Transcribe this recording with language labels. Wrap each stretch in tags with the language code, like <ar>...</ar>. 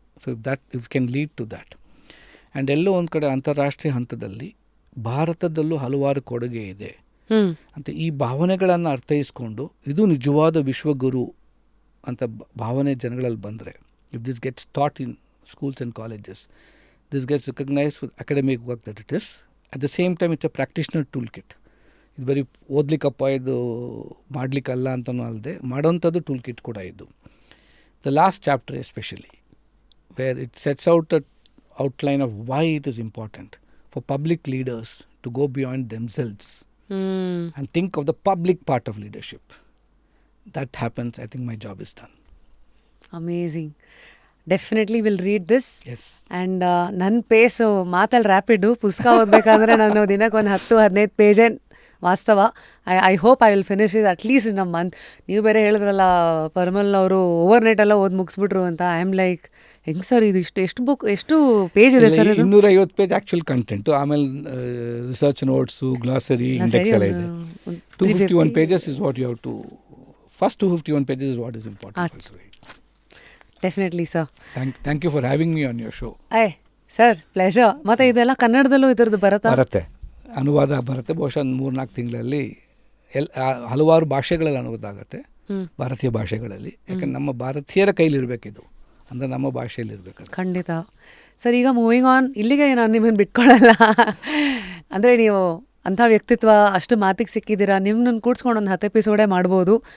<en>So if can lead to that. And</en> <kn>ಎಲ್ಲೋ ಒಂದು ಕಡೆ ಅಂತಾರಾಷ್ಟ್ರೀಯ ಹಂತದಲ್ಲಿ ಭಾರತದಲ್ಲೂ ಹಲವಾರು ಕೊಡುಗೆ ಇದೆ ಅಂತ ಈ ಭಾವನೆಗಳನ್ನು ಅರ್ಥೈಸ್ಕೊಂಡು, ಇದು ನಿಜವಾದ ವಿಶ್ವಗುರು ಅಂತ ಭಾವನೆ ಜನಗಳಲ್ಲಿ ಬಂದರೆ,</kn> <en>If this gets taught in schools and colleges, this gets recognise with academic work that it is, at the same time it's a practitioner tool kit.</en> <kn>ಇದು ಬರೀ ಓದ್ಲಿಕ್ಕಪ್ಪ, ಇದು ಮಾಡಲಿಕ್ಕಲ್ಲ ಅಂತಲೂ ಅಲ್ಲದೆ ಮಾಡೋಂಥದ್ದು ಟೂಲ್ ಕಿಟ್ ಕೂಡ ಇದು.</kn> <en>The last chapter especially, where it sets out an outline of why it is important for public leaders to go beyond themselves and think of the public part of leadership. That happens, I think my job is done. Amazing. Definitely will read this. Yes.</en> <kn>And ನನ್ನ phase ಮಾತಲ್ಲಿ ರ್ಯಾಪಿಡು. ಪುಸ್ತಕ ಓದಬೇಕಂದ್ರೆ ನಾನು ದಿನಕ್ಕೆ ಒಂದು 10-15 ಪೇಜೇ ವಾಸ್ತವ.</kn> <en>I hope I will finish it at least in a month.</en> <kn>ನೀವು ಬೇರೆ ಹೇಳಿದ್ರಲ್ಲ ಪರ್ಮಲ್ ಅವರು ಓವರ್ ನೈಟ್ ಎಲ್ಲ ಓದಿ ಮುಗಿಸ್ಬಿಟ್ರು ಅಂತ.</kn> <en>I am like,</en> <kn>ಹೆಂಗೆ ಸರ್ ಇದು ಎಷ್ಟು ಪೇಜ್ ಇದೆ ಸರ್? 250 ಪೇಜ್ ಆ್ಯಕ್ಚುಯಲ್ ಕಂಟೆಂಟು, ಆಮೇಲೆ ರಿಸರ್ಚ್ ನೋಟ್ಸು, ಗ್ಲಾಸರಿ, ಇಂಡೆಕ್ಸ್ ಎಲ್ಲ ಇದೆ.</kn> <en>251 pages is what you have to, first 251 pages is what is important to read. Definitely sir. Thank you for having me on your show. Sir pleasure.</en> <kn>ಮತ್ತು ಇದೆಲ್ಲ ಕನ್ನಡದಲ್ಲೂ ಇದ್ರದ್ದು ಬರುತ್ತೆ? ಅನುವಾದ ಬರುತ್ತೆ. ಬಹುಶಃ 3-4 ತಿಂಗಳಲ್ಲಿ ಹಲವಾರು ಭಾಷೆಗಳಲ್ಲಿ ಅನುವಾದ ಆಗುತ್ತೆ, ಭಾರತೀಯ ಭಾಷೆಗಳಲ್ಲಿ. ಯಾಕಂದ್ರೆ ನಮ್ಮ ಭಾರತೀಯರ ಕೈಲಿರಬೇಕಿದು, ಅಂದರೆ ನಮ್ಮ ಭಾಷೆಯಲ್ಲಿ ಇರಬೇಕು. ಖಂಡಿತ ಸರ್. ಈಗ ಮೂವಿಂಗ್ ಆನ್, ಇಲ್ಲಿಗೆ ನಾನು ನಿಮ್ಮನ್ನು ಬಿಟ್ಕೊಳ್ಳಲ್ಲ. ಅಂದರೆ ನೀವು ಅಂಥ ವ್ಯಕ್ತಿತ್ವ, ಅಷ್ಟು ಮಾತಿಗೆ ಸಿಕ್ಕಿದ್ದೀರಾ, ನಿಮ್ಮನ್ನು ಕೂಡ್ಸ್ಕೊಂಡು ಒಂದು 10 ಎಪಿಸೋಡೇ ಮಾಡ್ಬೋದು.</kn>